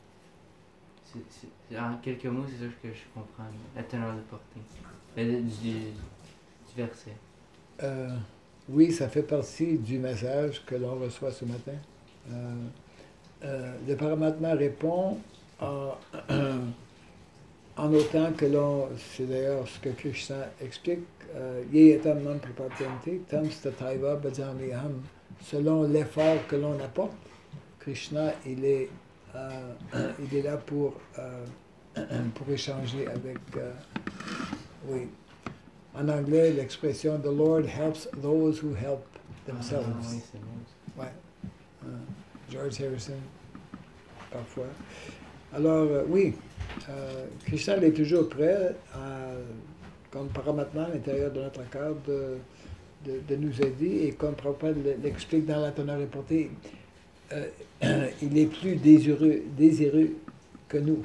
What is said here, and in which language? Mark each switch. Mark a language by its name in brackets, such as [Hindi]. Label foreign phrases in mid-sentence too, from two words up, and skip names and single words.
[French] En quelques mots, c'est ça que je comprends, la teneur de portée du verset. Oui, ça fait partie du message que l'on reçoit ce matin. Le Paramatma répond en autant que l'on, c'est d'ailleurs ce que Krishna explique, [Sanskrit] Yeyetam nam prapatyanti, tam stataiva bhajamiham. [French] Selon l'effort que l'on apporte, Krishna, il est là pour échanger avec... oui. En anglais, l'expression « [English] The Lord helps those who help themselves ». [French] Oui, c'est bon. Ouais. George Harrison, parfois. Alors, oui, Krishna est toujours prêt, comme Paramatma à l'intérieur de notre cœur, de nous aider. Et comme Prabhupada l'explique dans la teneur et portée, il est plus désireux que nous.